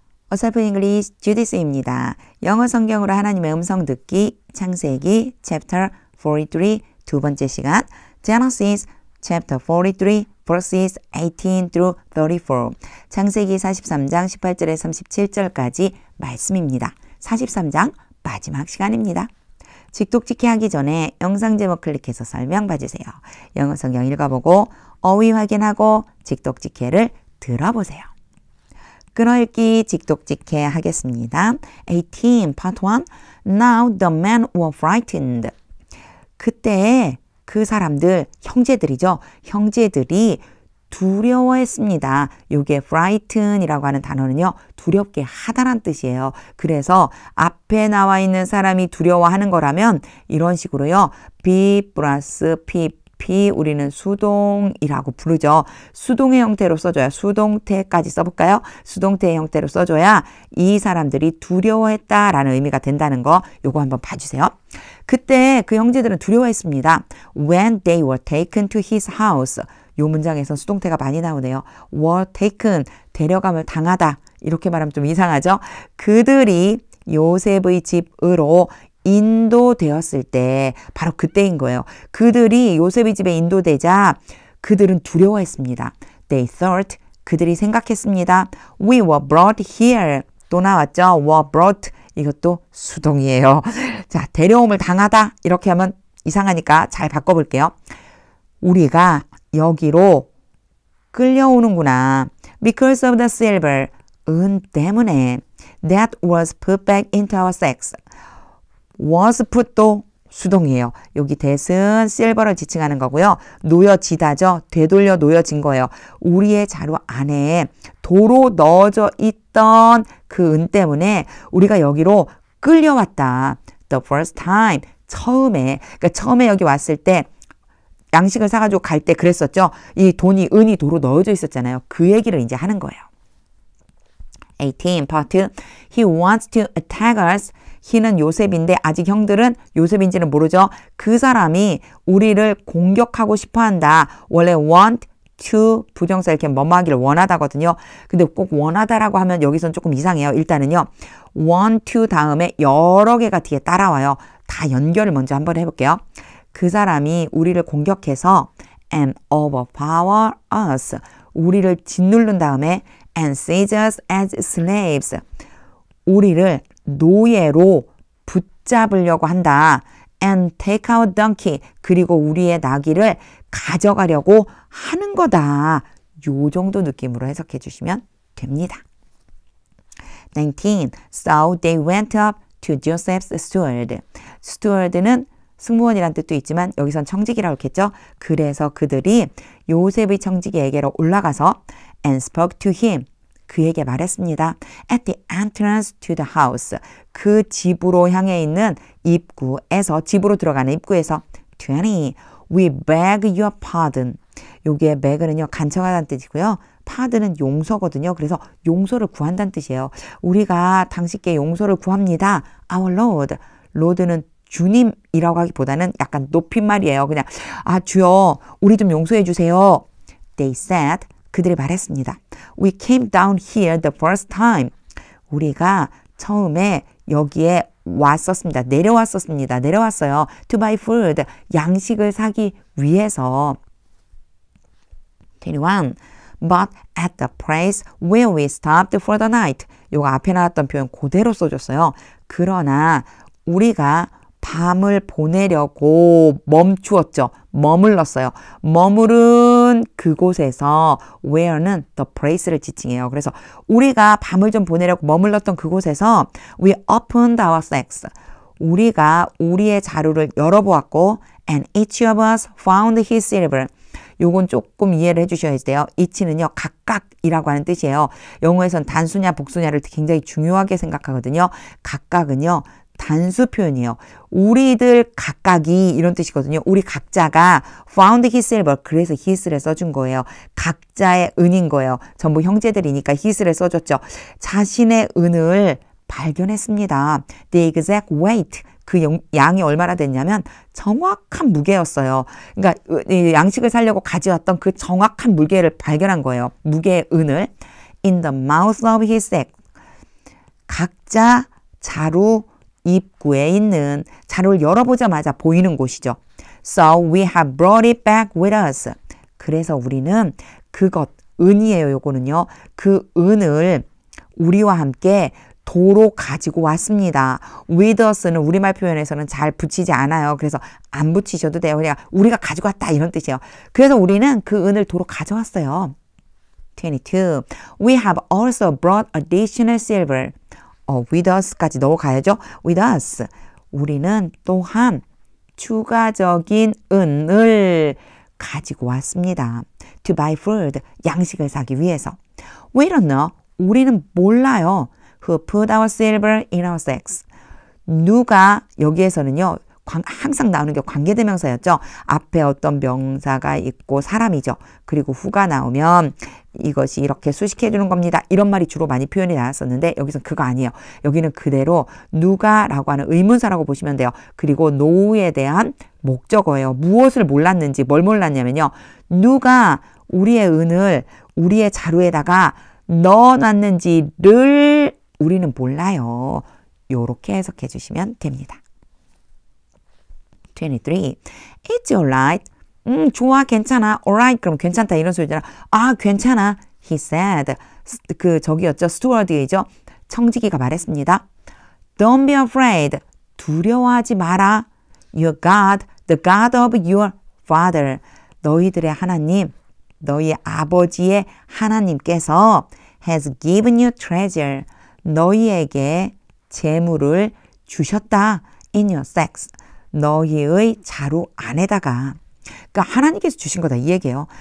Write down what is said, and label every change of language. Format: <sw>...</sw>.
<ko>어설픈 잉글리시 주디스입니다. 영어 성경으로 하나님의 음성 듣기 창세기 chapter 43 두 번째 시간</ko> <en>Genesis chapter 43 verses 18 through 34</en> <ko>창세기 43장 18절에서 37절까지 말씀입니다. 43장 마지막 시간입니다. 직독직해 하기 전에 영상 제목 클릭해서 설명 봐주세요. 영어 성경 읽어보고 어휘 확인하고 직독직해를 들어보세요. 끊어읽기 직독직해 하겠습니다.</ko> <en>18 part 1 Now the men were frightened.</en> <ko>그때 그 사람들, 형제들이죠. 형제들이 두려워했습니다. 요게 frighten이라고 하는 단어는요. 두렵게 하다란 뜻이에요. 그래서 앞에 나와 있는 사람이 두려워하는 거라면 이런 식으로요. be 플러스 pp 우리는 수동이라고 부르죠. 수동의 형태로 써줘야 수동태까지 써볼까요? 수동태의 형태로 써줘야 이 사람들이 두려워했다라는 의미가 된다는 거 요거 한번 봐주세요. 그때 그 형제들은 두려워했습니다.</ko> <en>When they were taken to his house.</en> <ko>요 문장에서 수동태가 많이 나오네요.</ko> <en>were taken,</en> <ko>데려감을 당하다. 이렇게 말하면 좀 이상하죠? 그들이 요셉의 집으로 인도되었을 때 바로 그때인 거예요. 그들이 요셉의 집에 인도되자 그들은 두려워했습니다.</ko> <en>They thought,</en> <ko>그들이 생각했습니다.</ko> <en>We were brought here.</en> <ko>또 나왔죠?</ko> <en>were brought.</en> <ko>이것도 수동이에요. 자, 데려옴을 당하다. 이렇게 하면 이상하니까 잘 바꿔볼게요. 우리가 여기로 끌려오는구나.</ko> <en>Because of the silver.</en> <ko>은 때문에.</ko> <en>That was put back into our sacks. was put</en> <ko>도 수동이에요. 여기 that은 silver를 지칭하는 거고요. 놓여지다죠. 되돌려 놓여진 거예요. 우리의 자루 안에 도로 넣어져 있던 그 은 때문에 우리가 여기로 끌려왔다.</ko> <en>The first time.</en> <ko>처음에. 그러니까 처음에 여기 왔을 때 양식을 사가지고 갈 때 그랬었죠. 이 돈이, 은이 도로 넣어져 있었잖아요. 그 얘기를 이제 하는 거예요.</ko> <en>18 part 2. He wants to attack us.</en> <ko>he는 요셉인데 아직 형들은 요셉인지는 모르죠. 그 사람이 우리를 공격하고 싶어 한다. 원래</ko> <en>want to</en> <ko>부정사 이렇게 뭐뭐하기를 원하다거든요. 근데 꼭 원하다라고 하면 여기선 조금 이상해요. 일단은요. want to 다음에 여러 개가 뒤에 따라와요. 다 연결을 먼저 한번 해볼게요. 그 사람이 우리를 공격해서</ko> <en>and overpower us.</en> <ko>우리를 짓누른 다음에</ko> <en>and seize us as slaves.</en> <ko>우리를 노예로 붙잡으려고 한다.</ko> <en>And take our donkey.</en> <ko>그리고 우리의 나귀를 가져가려고 하는 거다. 요 정도 느낌으로 해석해 주시면 됩니다. 19.</ko> <en>So they went up to Joseph's steward.</en> <ko>steward는 승무원이란 뜻도 있지만 여기선 청지기라고 했겠죠. 그래서 그들이 요셉의 청지기에게로 올라가서</ko> <en>and spoke to him.</en> <ko>그에게 말했습니다.</ko> <en>At the entrance to the house.</en> <ko>그 집으로 향해 있는 입구에서, 집으로 들어가는 입구에서 20.</ko> <en>We beg your pardon.</en> <ko>여기에 beg는요, 간청하다는 뜻이고요. pardon은 용서거든요. 그래서 용서를 구한다는 뜻이에요. 우리가 당신께 용서를 구합니다.</ko> <en>Our Lord.</en> <ko>Lord는 주님이라고 하기보다는 약간 높임말이에요. 그냥 주여 우리 좀 용서해 주세요.</ko> <en>They said.</en> <ko>그들이 말했습니다.</ko> <en>We came down here the first time.</en> <ko>우리가 처음에 여기에 왔었습니다. 내려왔어요.</ko> <en>To buy food.</en> <ko>양식을 사기 위해서. 21.</ko> <en>But at the place where we stopped for the night.</en> <ko>요거 앞에 나왔던 표현 그대로 써줬어요. 그러나 우리가 밤을 보내려고 멈추었죠. 머물렀어요. 머무른 그곳에서 where는 the place를 지칭해요. 그래서 우리가 밤을 좀 보내려고 머물렀던 그곳에서</ko> <en>we opened our sacks.</en> <ko>우리가 우리의 자루를 열어보았고</ko> <en>and each of us found his silver.</en> <ko>요건 조금 이해를 해주셔야 돼요. each는요. 각각이라고 하는 뜻이에요. 영어에선 단수냐 복수냐를 굉장히 중요하게 생각하거든요. 각각은요. 단수 표현이에요. 우리들 각각이 이런 뜻이거든요. 우리 각자가</ko> <en>found his silver.</en> <ko>그래서 his를 써준 거예요. 각자의 은인 거예요. 전부 형제들이니까 his를 써줬죠. 자신의 은을 발견했습니다.</ko> <en>The exact weight.</en> <ko>그 양이 얼마나 됐냐면 정확한 무게였어요. 그러니까 양식을 사려고 가져왔던 그 정확한 무게를 발견한 거예요. 무게의 은을.</ko> <en>In the mouth of his sack.</en> <ko>각자 자루 입구에 있는 자루를 열어보자마자 보이는 곳이죠.</ko> <en>So we have brought it back with us.</en> <ko>그래서 우리는 그것, 은이에요. 요거는요. 그 은을 우리와 함께 도로 가지고 왔습니다.</ko> <en>with us</en> <ko>는 우리말 표현에서는 잘 붙이지 않아요. 그래서 안 붙이셔도 돼요. 그냥 우리가 가지고 왔다 이런 뜻이에요. 그래서 우리는 그 은을 도로 가져왔어요. 22.</ko> <en>We have also brought additional silver. with us</en> <ko>까지 넣어가야죠.</ko> <en>with us.</en> <ko>우리는 또한 추가적인 은을 가지고 왔습니다.</ko> <en>To buy food.</en> <ko>양식을 사기 위해서.</ko> <en>We don't know.</en> <ko>우리는 몰라요.</ko> <en>Who put our silver in our sacks.</en> <ko>누가 여기에서는요. 항상 나오는 게 관계대명사였죠. 앞에 어떤 명사가 있고 사람이죠. 그리고 후가 나오면 이것이 이렇게 수식해 주는 겁니다. 이런 말이 주로 많이 표현이 나왔었는데 여기서는 그거 아니에요. 여기는 그대로 누가라고 하는 의문사라고 보시면 돼요. 그리고 know에 대한 목적어예요. 무엇을 몰랐는지 뭘 몰랐냐면요. 누가 우리의 은을 우리의 자루에다가 넣어놨는지를 우리는 몰라요. 요렇게 해석해 주시면 됩니다.</ko> <en>23. It's alright.</en> <ko>좋아, 괜찮아.</ko> <en>alright.</en> <ko>그럼 괜찮다 이런 소리잖아. 아, 괜찮아.</ko> <en>He said.</en> <ko>저기였죠. 스튜어드이죠. 청지기가 말했습니다.</ko> <en>Don't be afraid.</en> <ko>두려워하지 마라.</ko> <en>Your God, the God of your father.</en> <ko>너희들의 하나님, 너희 아버지의 하나님께서</ko> <en>has given you treasure.</en> <ko>너희에게 재물을 주셨다.</ko> <en>in your sacks.</en> <ko>너희의 자루 안에다가. 그러니까 하나님께서 주신 거다 이 얘기예요.</ko>